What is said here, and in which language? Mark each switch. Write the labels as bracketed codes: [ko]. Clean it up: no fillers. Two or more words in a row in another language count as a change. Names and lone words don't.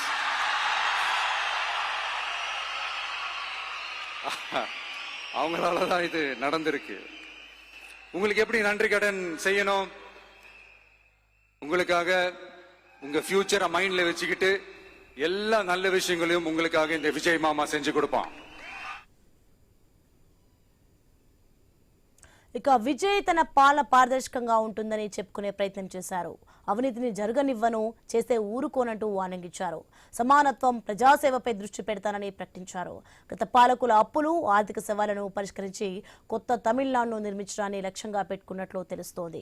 [ta] அவங்களாலதான் இது நடந்திருக்கு. உங்களுக்கு எப்படி நன்றி கடன் செய்யணும்? உங்களுக்காக உங்க [en] future mind [ta] வச்சுக்கிட்டு எல்லா நல்ல விஷயங்களையும் உங்களுக்காக இந்த விஜய் மாமா செஞ்சு கொடுப்பான். [te] ఇక విజయ్ తన పాలన పారదర్శకంగా ఉంటుందని చెప్పుకునే ప్రయత్నం చేశారు. అవినీతిని జరగనివ్వను, చేస్తే ఊరుకోనంటూ వార్నింగ్ ఇచ్చారు. సమానత్వం, ప్రజాసేవపై దృష్టి పెడతానని ప్రకటించారు. గత పాలకుల అప్పులు, ఆర్థిక సవాళ్లను పరిష్కరించి కొత్త తమిళనాడును నిర్మించడాన్ని లక్ష్యంగా పెట్టుకున్నట్లు తెలుస్తోంది.